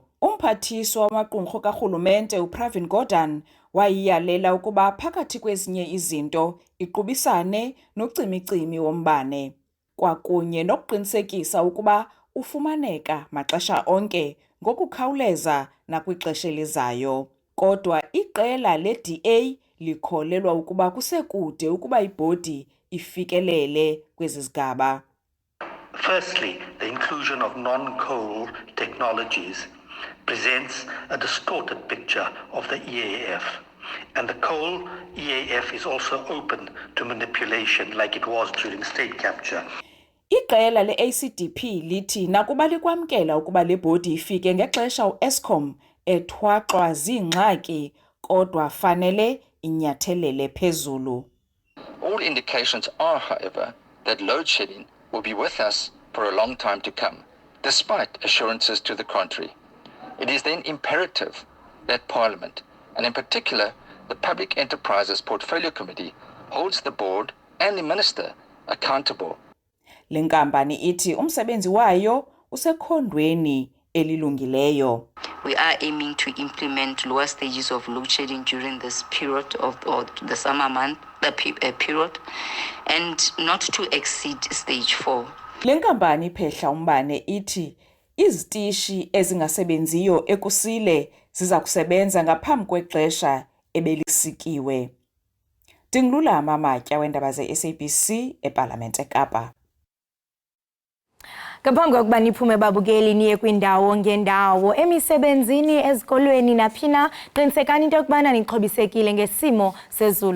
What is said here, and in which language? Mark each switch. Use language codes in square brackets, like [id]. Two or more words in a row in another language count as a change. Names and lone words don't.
[xh] Umphathiswa wamaqumrhu karhulumente uPravin Gordhan wayiyalela ukuba phakathi kwezinye izinto iqubisane nocimicimi wombane, kwakunye nokuqinisekisa ukuba ufumaneka maxesha onke ngokukhawuleza nakwixesha elizayo. Kodwa iqela le-DA likholelwa ukuba kusekude ukuba ibhodi ifikelele kwezi zigaba. [en] Firstly, the inclusion of non-coal technologies presents a distorted picture of the EAF. And the coal EAF is also open to manipulation like it was during state capture. [xh] Iqela le-ACDP lithi nakuba likwamkela ukuba le bhodi ifike ngexesha u-Eskom ethwaxwa ziingxaki, kodwa fanele inyathelele phezulu. [en] All indications are, however, that load shedding will be with us for a long time to come, despite assurances to the contrary. It is then imperative that Parliament, and in particular the Public Enterprises Portfolio Committee, holds the board and the Minister accountable. [xh] Le nkampani ithi umsebenzi wayo usekhondweni elilungileyo. [en] We are aiming to implement lower stages of load shedding during this period of the summer month, period, and not to exceed stage 4. [xh] Le nkampani iphehla umbane ithi izitishi ezingasebenziyo ekusile ziza kusebenza ngaphambi kwexesha ebelisikiwe. Dingilulama Amatya weendaba ze-SABC eParlamente eKapa. Ngaphambi kokuba niphume babukeli niye kwindawo ngendawo emisebenzini ezikolweni naphina qinisekani into yokubana nixhobisekile ngesimo sezulu.